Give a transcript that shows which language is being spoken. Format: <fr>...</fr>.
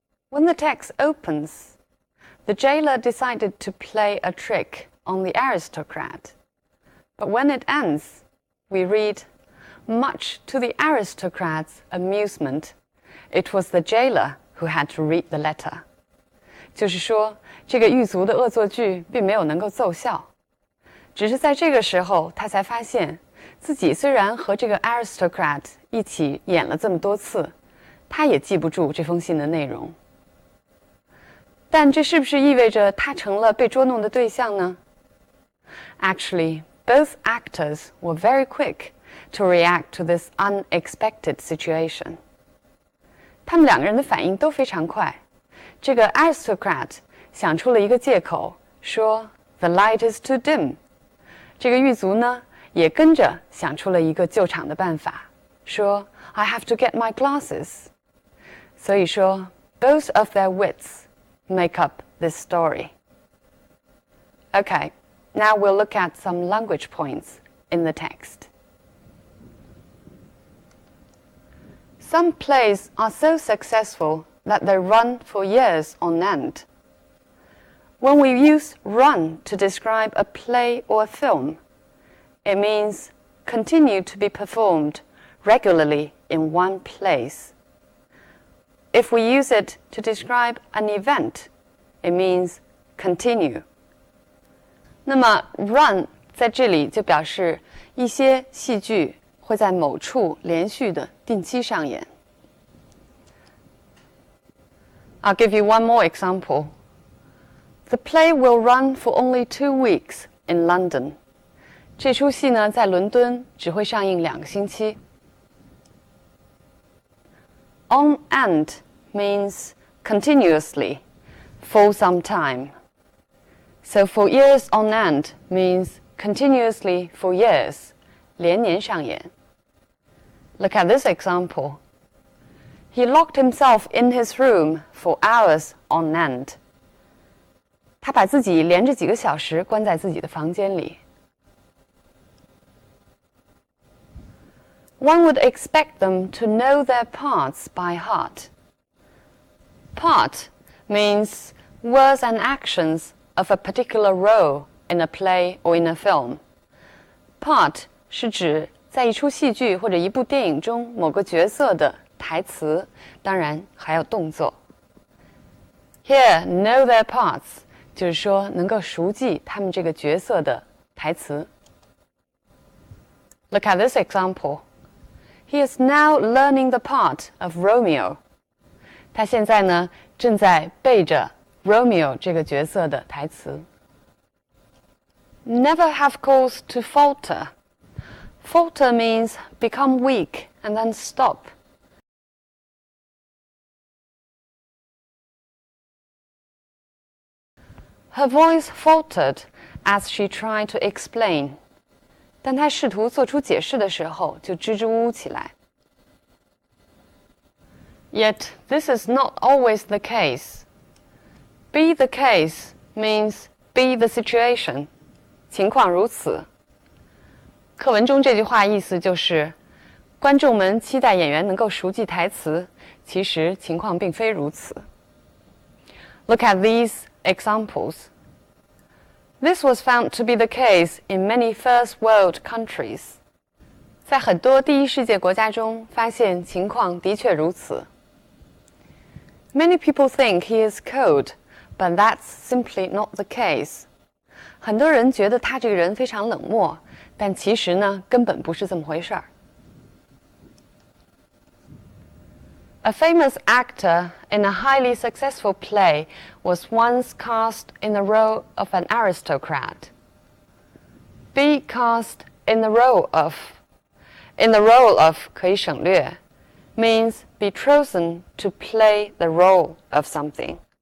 <en>When the text opens, the jailer decided to play a trick on the aristocrat. But when it ends, we read, much to the aristocrat's amusement, it was the jailer who had to read the letter.</en> <zh>就是说，这个狱卒的恶作剧并没有能够奏效，只是在这个时候，他才发现自己虽然和这个 aristocrat 一起演了这么多次，他也记不住这封信的内容。但这是不是意味着他成了被捉弄的对象呢？</zh> <en>Actually, both actors were very quick to react to this unexpected situation.</en> <zh>他们两个人的反应都非常快。这个 aristocrat 想出了一个借口，说</zh> <en>"The light is too dim."</en> <zh>这个狱卒呢，也跟着想出了一个救场的办法，说</zh> <en>"I have to get my glasses."</en> <zh>所以说</zh> <en>both of their wits make up this story. Okay, now we'll look at some language points in the text. Some plays are so successful that they run for years on end. When we use run to describe a play or a film, it means continue to be performed regularly in one place. If we use it to describe an event, it means continue.</en> <zh>那么 run 在这里就表示一些戏剧会在某处连续的定期上演。</zh> <en>I'll give you one more example. The play will run for only 2 weeks in London.</en> <zh>这出戏呢，在伦敦只会上映2个星期。</zh> <en>On end means continuously, for some time. So for years on end means continuously for years,</en> <zh>连年上演.</zh> <en>Look at this example. He locked himself in his room for hours on end.</en> <zh>他把自己连着几个小时关在自己的房间里。</zh> <en>One would expect them to know their parts by heart. Part means words and actions of a particular role in a play or in a film.</en> <zh>Part 是指在一出戏剧或者一部电影中某个角色的台词，当然还有动作。</zh> <en>Here, know their parts</en> <zh>就是说能够熟记他们这个角色的台词。</zh> <en>Look at this example. He is now learning the part of Romeo.</en> <zh>他现在呢正在背着 Romeo 这个角色的台词。</zh> <en>Never have cause to falter. Falter means become weak and then stop. Her voice faltered as she tried to explain.</en> <zh>当她试图做出解释的时候，就支支吾吾起来。</zh> <en>Yet this is not always the case. Be the case means be the situation.</en> <zh>情况如此。课文中这句话意思就是，观众们期待演员能够熟记台词，其实情况并非如此。</zh> <en>Look at these examples. This was found to be the case in many first world countries.</en> <zh>在很多第一世界国家中，发现情况的确如此。</zh> <en>Many people think he is cold, but that's simply not the case.</en> <zh>很多人觉得他这个人非常冷漠，但其实呢，根本不是这么回事儿。</zh> <en>A famous actor in a highly successful play was once cast in the role of an aristocrat. Be cast in the role of. In the role of</en> <zh>可以省略</zh> <en>means be chosen to play the role of something.</en>